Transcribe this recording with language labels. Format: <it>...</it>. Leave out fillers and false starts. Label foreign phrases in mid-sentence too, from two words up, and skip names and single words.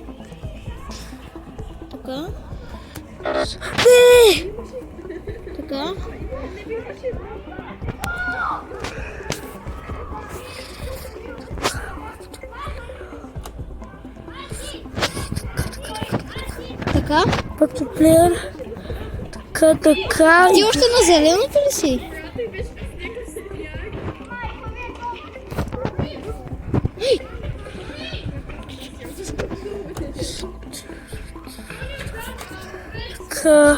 <bg>Така. Не! Така. Така.</bg> <en>Back to player.</en> <bg>Така. Ти още на зеленото ли си? Така.</bg>